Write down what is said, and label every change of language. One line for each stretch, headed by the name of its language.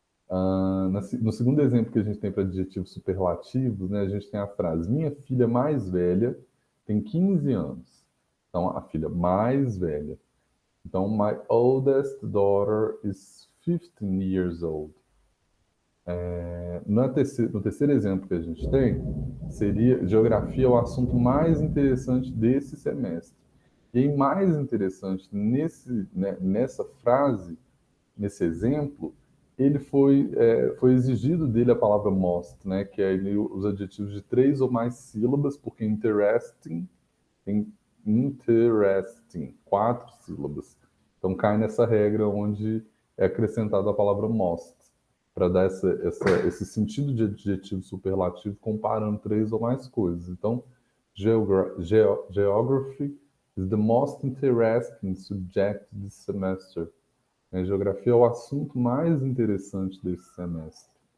Portuguese: No segundo exemplo que a gente tem para adjetivos superlativos, né, a gente tem a frase: minha filha mais velha tem 15 anos. Então, a filha mais velha.
English: Então, my oldest daughter is 15 years old.
Portuguese: No terceiro exemplo que a gente tem, seria geografia é o assunto mais interessante desse semestre. E aí, mais interessante nessa frase, nesse exemplo, foi exigido dele a palavra most, né, que é os adjetivos de 3 ou mais sílabas, porque interesting tem interesting, 4 sílabas. Então cai nessa regra onde é acrescentada a palavra most, para dar esse sentido de adjetivo superlativo comparando 3 ou mais coisas.
English: Então, geography is the most interesting subject this semester.
Portuguese: A geografia é o assunto mais interessante desse semestre.